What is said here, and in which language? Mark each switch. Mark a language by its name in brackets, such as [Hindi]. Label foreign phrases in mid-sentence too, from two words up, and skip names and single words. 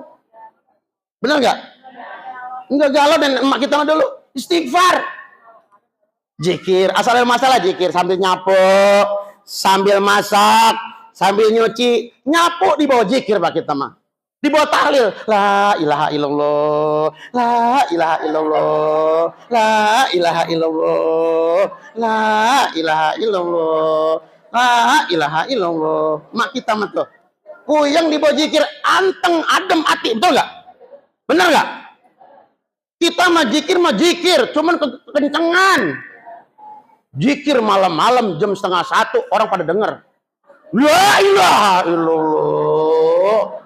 [Indonesian] Bener nggak? Nggak galau, dan emak kita mah dulu istighfar, zikir, asal ada masalah zikir sambil nyapu, sambil masak, sambil nyuci, nyapu di bawah zikir pak kita mah. Di bawah tahlil, [Arabic] لا إله إلا الله، لا إله إلا الله، لا إله إلا الله، لا إله إلا الله، لا إله إلا الله. [Indonesian] Mak kita mah tuh puyeng di bawah zikir, anteng adem hati, betul nggak? Bener nggak? Kita mah zikir, cuman kencengan. Zikir malam-malam jam 12:30 orang pada denger. [Arabic] لا إله إلا الله.